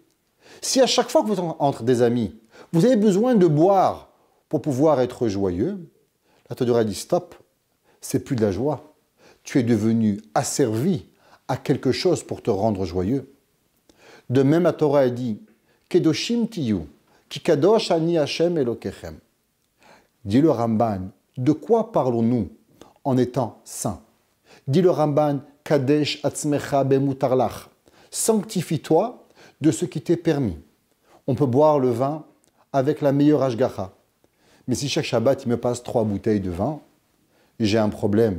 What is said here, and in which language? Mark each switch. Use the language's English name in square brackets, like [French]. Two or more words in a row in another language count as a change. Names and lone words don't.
[French] Si à chaque fois que vous êtes entre des amis, vous avez besoin de boire pour pouvoir être joyeux, la Torah dit stop, c'est plus de la joie. Tu es devenu asservi à quelque chose pour te rendre joyeux. De même, la Torah a dit [Hebrew] קדושים תהיו, כי קדוש אני השם אלוקיכם. [French] Dit le Ramban, de quoi parlons-nous en étant saints? Dit le Ramban, [Hebrew] קדש עצמך במותר לך. [French] Sanctifie-toi de ce qui t'est permis. On peut boire le vin avec la meilleure ashgacha. Mais si chaque Shabbat, il me passe 3 bouteilles de vin, j'ai un problème.